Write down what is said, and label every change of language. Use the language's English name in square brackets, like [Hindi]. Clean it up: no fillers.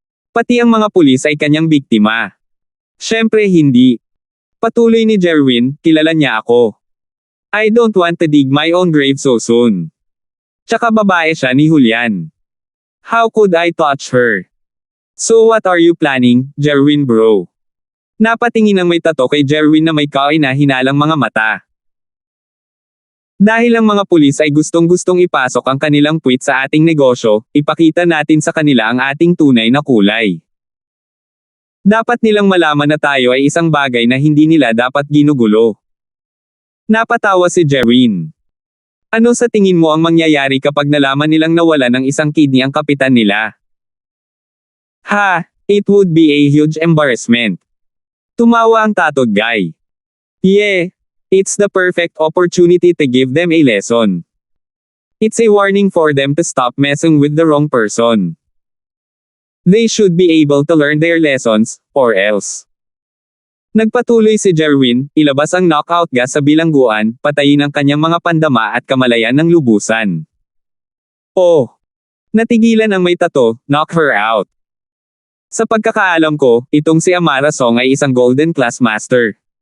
[Filipino] Pati ang mga pulis ay kanyang biktima. Siyempre hindi. Patuloy ni Jerwin, kilala niya ako. [English] I don't want to dig my own grave so soon. [Filipino] Tsaka babae siya ni Julian. [English] How could I touch her? So what are you planning, Jerwin bro? [Filipino] Napatingin ang may tato kay Jerwin na may kaina-hinalang mga mata. Dahil ang mga pulis ay gustong-gustong ipasok ang kanilang puwit sa ating negosyo, ipakita natin sa kanila ang ating tunay na kulay. Dapat nilang malaman na tayo ay isang bagay na hindi nila dapat ginugulo. Napatawa si Jerwin. Ano sa tingin mo ang mangyayari kapag nalaman nilang nawala ng isang kidney ang kapitan nila? [English] Ha, it would be a huge embarrassment. [Filipino] Tumawa ang [English] tattooed guy. Yeah. It's the perfect opportunity to give them a lesson. It's a warning for them to stop messing with the wrong person. They should be able to learn their lessons, or else. [Filipino] Nagpatuloy si Jerwin, ilabas ang knockout gas sa bilangguan, patayin ang kanyang mga pandama at kamalayan ng lubusan. Oh! Natigilan ang may tato, [English] knock her out. [Filipino] Sa pagkakaalam ko, itong si Amara Song ay isang Golden Class Master.